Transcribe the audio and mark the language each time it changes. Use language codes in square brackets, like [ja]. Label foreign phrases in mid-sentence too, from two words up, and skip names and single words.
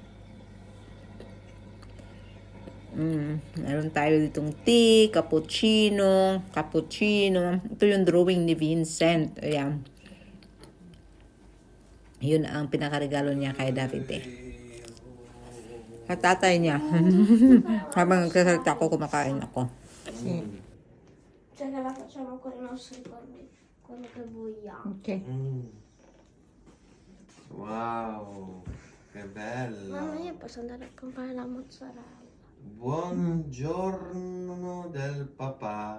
[tl] Meron tayo ditong tea, cappuccino. Ito yung drawing ni Vincent. Ayan. Yun ang pinakaregalo niya kay Davide. Katatay niya. Habang nagsasalita ako, kumakain ako. Okay. [it] Wow, che bello. Mamma, io posso andare a comprare la mozzarella. Buongiorno del papà.